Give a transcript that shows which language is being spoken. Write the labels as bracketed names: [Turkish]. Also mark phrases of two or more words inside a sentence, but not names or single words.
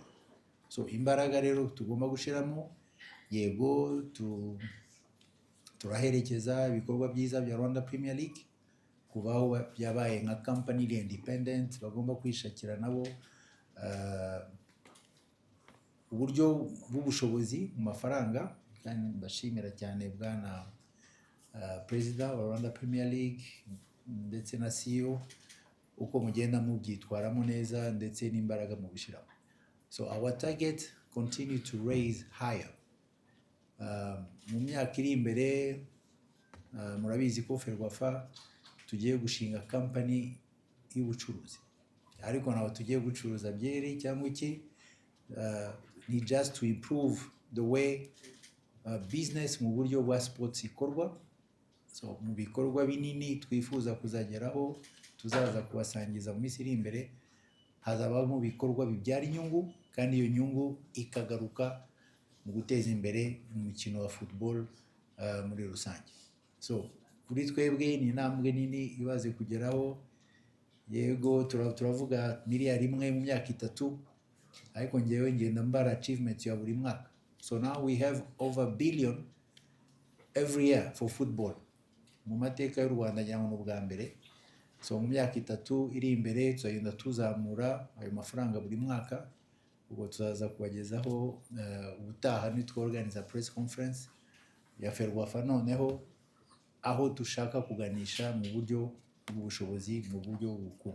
[Kinyarwanda] So imbaraga rero tugomba gushiramo, yego turaherekeza ibikorwa byiza bya Rwanda Premier League kubaho byabaye nka [English] company independent, [Kinyarwanda] bagomba kwishakira nabo uburyo bw'ubushobozi mu mafaranga. Kandi ndashimira cyane bwana Perezida wa Rwanda Premier League ndetse na CEO uko mugenda mubyitwaramo neza ndetse n'imbaraga mu bishiramo. [English] So our target continue to raise higher. [Kinyarwanda] Mu myaka iri imbere murabizi ko Ferwafa tugiye gushinga company y'ubucuruzi, ariko naho tugiye gucuruza byeri cyangwa iki, ni [English] just to improve the way business [Kinyarwanda] mu buryo bwa sports ikorwa. So mu bikorwa binini twifuza kuzageraho tuzaza kubasangiza mu minsi iri imbere, hazabamo bikorwa bibyara inyungu, kandi iyo nyungu ikagaruka mu guteza imbere umukino wa football muri rusange. So kuri twebwe ni intambwe nini ibaze kugeraho. Yego turavuga miliyari imwe mu myaka 3, ariko ngewe ngenda mbara achievements ya buri mwaka. [English] So now we have over $1 billion every year for football. [Kinyarwanda] Mu mateka y'u Rwanda nyamwe n'ubwa mbere. So mu myaka 3 iri imbere tuzagenda tuzamura ayo mafaranga buri mwaka. Ubwo tuzaza kubagezaho ubutaha nitworganiza [English] press conference [Kinyarwanda] ya Ferwafa noneho aho dushaka kuganisha mu buryo bw'ubushobozi, mu buryo bw'ubukungu.